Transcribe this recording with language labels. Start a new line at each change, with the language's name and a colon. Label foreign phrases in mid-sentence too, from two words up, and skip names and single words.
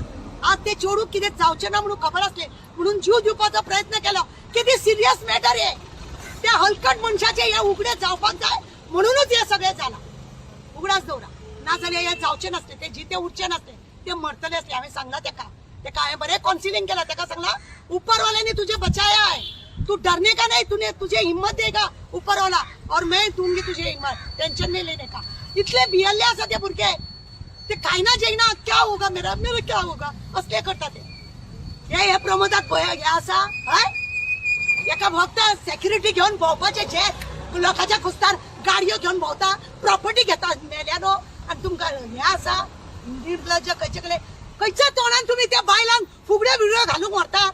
Konkani: आज ते चेडूक कितें जावचें ना म्हणून खबर आसले म्हणून जीव दिवपाचो प्रयत्न केलो. कितें सिरियस मॅटर हे. त्या हलकट मनशाचे हे उगडे जावपाक जाय म्हणूनच हे सगळें जाला. उगडाच दवरा, नाजाल्यार हे जावचें नासले, ते जिते उरचे नासले, ते मरतले असले. हांवें सांगला तेका हांवें बरें काउन्सिलिंग केला. तेका सांगला
Hindi: ऊपर वाल्याने तुझे बचाया है, तू डरने का नहीं, तूने तुझे हिम्मत देगा ऊपर वाला और मैं दूंगी तुझे हिम्मत, टेंशन नहीं लेने का.
Konkani: इतले भियल्ले आसा ते भुरगे. ते खायना जेयना
Hindi: क्या होगा मेरा क्या होगा
Konkani: असले करता ते. हे प्रमोदाक हे आसा एका फक्त सेक्युरिटी घेऊन भोंवपाचे जे लोकांच्या कुस्तार गाडयो घेऊन भोंवता, प्रॉपर्टी घेता मेल्यानो आणि तुमकां हे आसा निर्लज्ज. खंयच्या तोंडान तुम्ही त्या बायलांक फुगड्यो बिगड्यो घालूंक व्हरता.